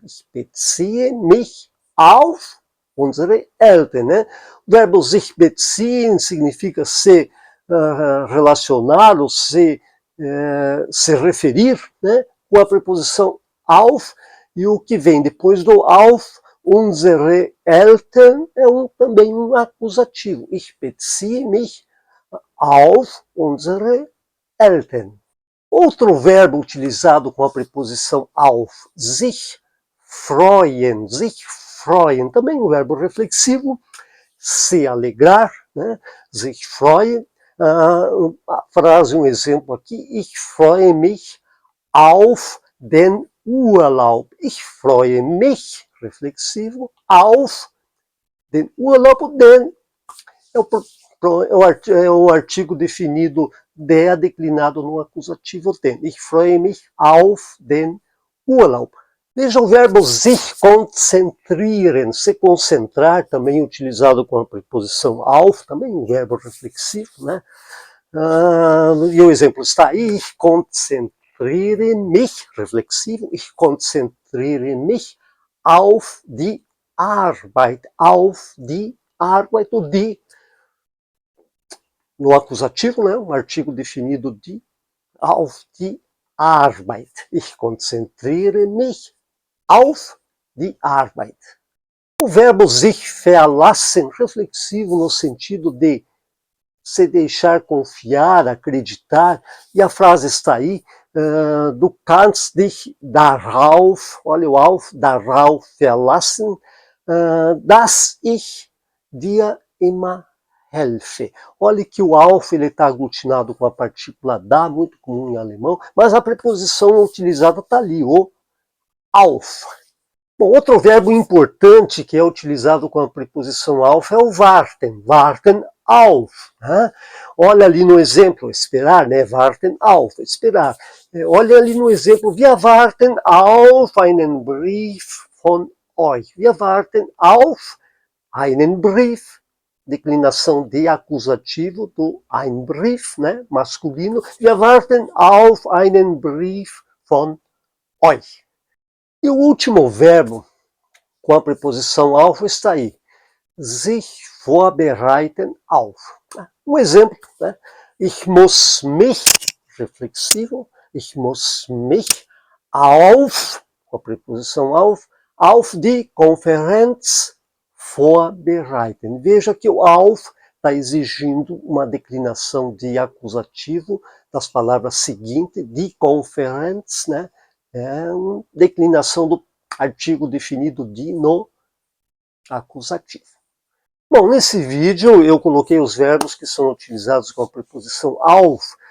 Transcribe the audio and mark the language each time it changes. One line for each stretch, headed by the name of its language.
German: Ich beziehe mich auf unsere Eltern. Né?
Portuguese: O verbo sich beziehen significa se relacionar ou se referir, né, com a preposição auf, e o que vem depois do auf,
German: unsere Eltern,
Portuguese: é também um acusativo.
German: Ich beziehe mich auf unsere Eltern.
Portuguese: Outro verbo utilizado com a preposição auf, sich freuen, também um verbo reflexivo, se alegrar, né? Sich freuen. A frase, um exemplo aqui,
German: ich freue mich auf den Urlaub. Ich freue mich,
Portuguese: reflexivo,
German: auf den Urlaub.
Portuguese: Den é o artigo definido der declinado no acusativo den.
German: Ich freue mich auf den Urlaub.
Portuguese: Veja o verbo sich konzentrieren, se concentrar, também utilizado com a preposição auf, também um verbo reflexivo, né? E o exemplo está aí,
German: ich konzentriere mich,
Portuguese: reflexivo,
German: ich konzentriere mich auf die Arbeit, auf die Arbeit,
Portuguese: o die no acusativo, né? Um artigo definido de
German: auf die Arbeit. Ich konzentriere mich auf die Arbeit.
Portuguese: O verbo sich verlassen, reflexivo no sentido de se deixar confiar, acreditar, e a frase está aí,
German: du kannst dich darauf,
Portuguese: olha o auf,
German: darauf verlassen, dass ich dir immer helfe.
Portuguese: Olha que o auf está aglutinado com a partícula da, muito comum em alemão, mas a preposição utilizada está ali, o auf. Bom, outro verbo importante que é utilizado com a preposição auf é o warten, warten auf. Né? Olha ali no exemplo, esperar, né? Warten auf, esperar. Olha ali no exemplo,
German: wir warten auf einen Brief von euch. Wir warten auf einen Brief,
Portuguese: declinação de acusativo do ein Brief, né? Masculino.
German: Wir warten auf einen Brief von euch.
Portuguese: E o último verbo com a preposição auf está aí. Sich vorbereiten auf. Um exemplo, né?
German: Ich muss mich,
Portuguese: reflexivo,
German: ich muss mich auf,
Portuguese: com a preposição
German: auf die Konferenz vorbereiten.
Portuguese: Veja que o auf está exigindo uma declinação de acusativo das palavras seguintes, die Konferenz, né? É uma declinação do artigo definido de no acusativo. Bom, nesse vídeo eu coloquei os verbos que são utilizados com a preposição auf.